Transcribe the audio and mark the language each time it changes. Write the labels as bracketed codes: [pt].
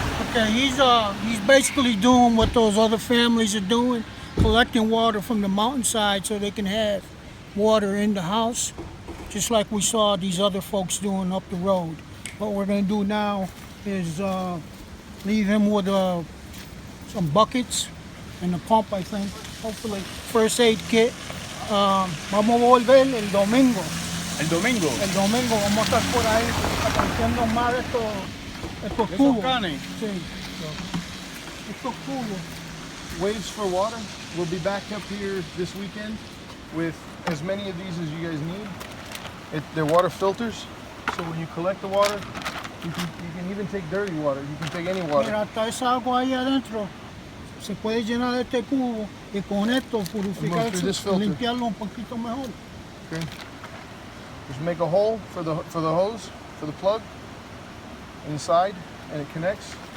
[en] Okay, he's basically doing what those other families are doing, collecting water from the mountainside so they can have water in the house, just like we saw these other folks doing up the road. What we're going to do now is leave him with some buckets and a pump, I think, hopefully. First aid kit. [es] Vamos a volver el domingo. El domingo. El domingo vamos a estar por ahí haciendo más de estos tubos. Sí. Estos tubos. [en] Waves for Water will be back up here this weekend with as many of these as you guys need. They're water filters, so when you collect the water, you can even take dirty water. You can take any water. [es] Mira, hasta esa agua ahí adentro se puede llenar de este cubo y con esto purificar, limpiarlo un poquito mejor. [en] Okay. Just make a hole for the hose, for the plug inside, and it connects.